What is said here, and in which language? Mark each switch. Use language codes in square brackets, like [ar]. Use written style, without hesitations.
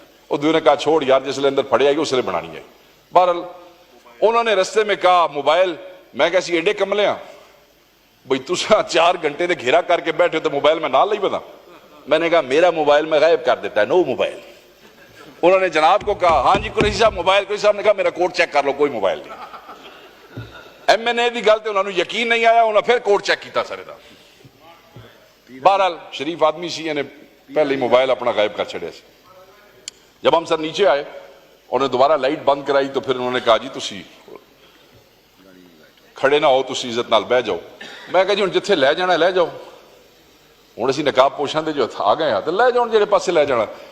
[ur] اور دوسرے نے کہا [pa] چھوڑ یار جس لئے اندر پھڑے آئی اس لئے بنانی ہے. [ur] بہرحال انہوں نے رستے میں کہا موبائل. [pa] میں کہا سی ایڈے کملے ہیں بھئی تسا 4 گھنٹے دے گھیرا کر کے بیٹھے تو موبائل میں نال نہیں پتا. [ur] میں نے کہا میرا موبائل میں غائب کر دیتا ہے, نو موبائل. انہوں نے جناب کو کہا ہاں جی قریشی صاحب موبائل. قریشی صاحب نے کہا میرا کوڈ چیک کر لو, کوئی موبائل نہیں. [pa] ایم این اے دی گل تے انہوں نے یقین نہیں آیا, انہوں نے پھر کوڈ چیک کیتا سارے دا. بہرحال شریف آدمی سی, یعنی پہلے ہی موبائل اپنا غائب کر چھڑے سے. [ur] جب ہم سر نیچے آئے انہوں نے دوبارہ لائٹ بند کرائی تو پھر انہوں نے کہا جی [pa] تسی کھڑے نہ ہو, تسی عزت نال بہ جاؤ. میں کہا جی ہن جتھے لے جانا لے جاؤ. ہن اسی نقاب پوشاں دے جو آ گئے ہیں تو لے جاؤ جڑے پاسے لے جانا.